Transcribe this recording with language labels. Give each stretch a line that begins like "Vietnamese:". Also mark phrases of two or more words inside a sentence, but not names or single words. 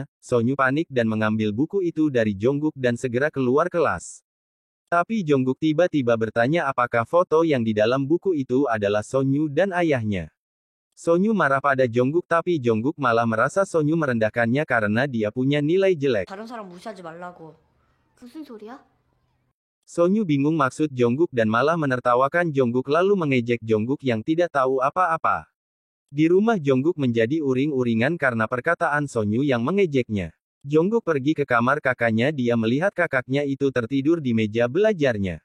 Indonesian: Sonyu panik dan mengambil buku itu dari Jongkook dan segera keluar kelas. Tapi Jongkook tiba-tiba bertanya apakah foto yang di dalam buku itu adalah Sonyu dan ayahnya. Sonyu marah pada Jongkook tapi Jongkook malah merasa Sonyu merendahkannya karena dia punya nilai jelek.
Korean: 다른 사람 무시하지 말라고. 무슨 소리야?
Indonesian: Sonyu bingung maksud Jongkook dan malah menertawakan Jongkook lalu mengejek Jongkook yang tidak tahu apa-apa. Di rumah Jongkook menjadi uring-uringan karena perkataan Sonyu yang mengejeknya. Jongkook pergi ke kamar kakaknya dia melihat kakaknya itu tertidur di meja belajarnya.